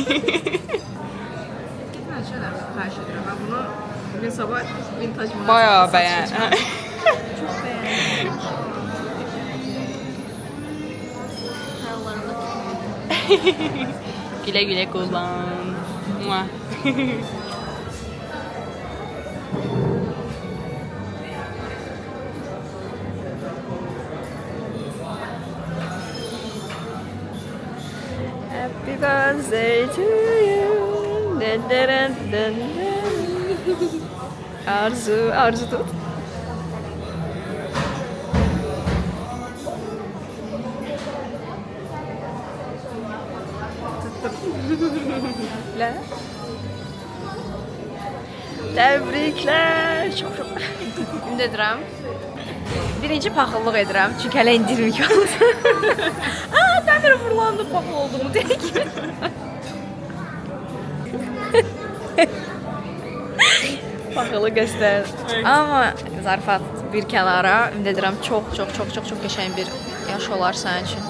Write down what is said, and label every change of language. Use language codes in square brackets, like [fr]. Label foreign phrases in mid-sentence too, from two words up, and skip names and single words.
[tr] Ben şöyle karşı ediyorum. Ben bunu bugün sabah vintage mağazasında Bayağı satışa [az] bəyən. [tr] çıkardım. Çok beğendim. Güle güle kullan. Mua. [en] Happy birthday to you. Dun dun dun dun dun. [az] Arzu tut. [tr] Tebrikler. Tebrikler. Çok. [az] Ümid edirəm. Birinci paxıllıq edirəm. Çünki hələ indirim yoxdur. Aa, dəmir fırlandı paxıl olduğumu deyək. Paxılı göstər. Amma zarafat bir kənara. Ümid edirəm çox qəşəng bir yaş olar sənin üçün.